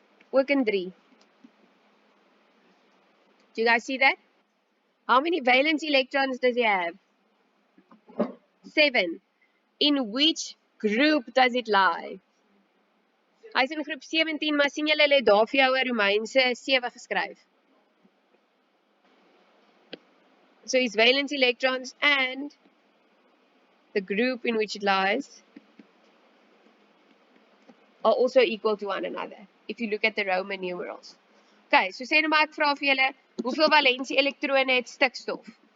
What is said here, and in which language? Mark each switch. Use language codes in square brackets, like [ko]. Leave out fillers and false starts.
[af] Ook in 3. [en] Do you guys see that? How many valence electrons does he have? 7. In which group does it lie? [af] Hy is in groep 17, maar sien julle het daar vir jou 'n Romeinse 7 geskryf. [en] So his valence electrons and the group in which it lies are also equal to one another, if you look at the Roman numerals. [af] Okay, so sê nou maar ek vra vir julle, hoeveel valensie elektrone het stikstof?